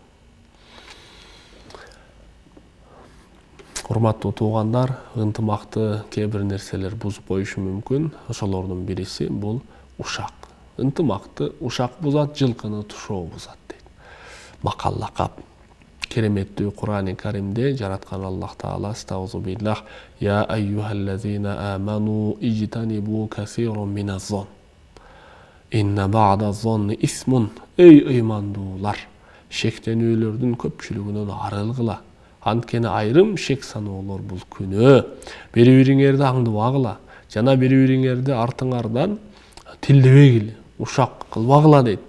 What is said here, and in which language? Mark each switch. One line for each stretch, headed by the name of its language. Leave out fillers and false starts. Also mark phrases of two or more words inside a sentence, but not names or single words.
Kyrgyz: Урматтуу туугандар, ынтымакты кээ бир нерселер бузуп коюшу мүмкүн. Ошолордун бириси бул ушак. Ынтымакты ушак бузат, жылкыны тушоо бузат дейт. Макал лакап. Кереметтүү Кур'ан-ы Каримде жараткан Аллах Таала
Arabic: أعوذ بالله: «يا أيها الذين آمنوا اجتنبوا كثيرا من الظن. إن بعض الظن إثم».
Kyrgyz: Эй ыймандуулар, шектенүүлөрдүн көпчүлүгүнөн арылгыла. Анткени айрым шек саноолор бул күнөө. Бири-бириңерди аңдыбагыла, жана бири-бириңерди артыңардан тилдебегиле, ушак кылбагыла дейт.